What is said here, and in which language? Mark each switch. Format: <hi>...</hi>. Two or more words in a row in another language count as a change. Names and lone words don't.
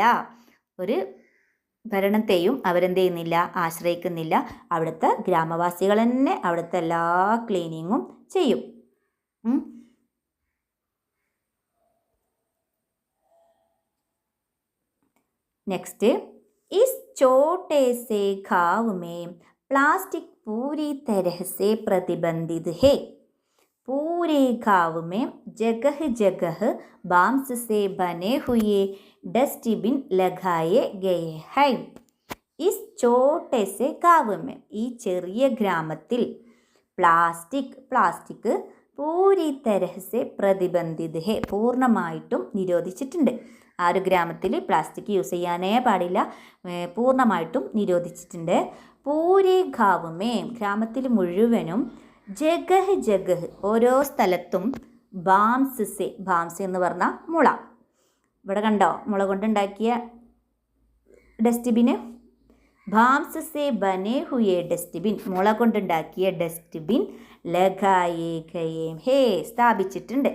<ml>ഒരു ഭരണത്തെയും അവരെന്ത് ചെയ്യുന്നില്ല, ആശ്രയിക്കുന്നില്ല. അവിടുത്തെ ഗ്രാമവാസികൾ തന്നെ അവിടുത്തെ എല്ലാ ക്ലീനിങ്ങും ചെയ്യും.</ml> <hi>നെക്സ്റ്റ്, इस छोटे से गाँव में प्लास्टिक पूरी तरह से प्रतिबंधित है. पूरे गाँव में जगह जगह बांस से बने हुए डस्टबिन लगाए गए हैं. इस छोटे से गाँव में,</hi> <ml>ഈ ചെറിയ ഗ്രാമത്തിൽ,</ml> <hi>प्लास्टिक पूरी तरह से प्रतिबंधित है,</hi> <ml>പൂർണ്ണമായിട്ടും നിരോധിച്ചിട്ടുണ്ട്. ആ ഒരു ഗ്രാമത്തിൽ പ്ലാസ്റ്റിക് യൂസ് ചെയ്യാനേ പാടില്ല, പൂർണ്ണമായിട്ടും നിരോധിച്ചിട്ടുണ്ട്.</ml> <hi>पूरे गाँव में,</hi> <ml>ഗ്രാമത്തിൽ മുഴുവനും,</ml> <hi>जगह जगह,</hi> <ml>ഓരോ സ്ഥലത്തും, ബാംസ് എന്ന് പറഞ്ഞാൽ മുള, ഇവിടെ കണ്ടോ മുള കൊണ്ടുണ്ടാക്കിയ ഡസ്റ്റ്ബിന്,</ml> <hi>बांस से बने हुए डस्टबिन,</hi> <ml>മുള കൊണ്ടുണ്ടാക്കിയ ഡസ്റ്റ്ബിൻ</ml> <hi>लगाए गए हैं,</hi> <ml>സ്ഥാപിച്ചിട്ടുണ്ട്.</ml>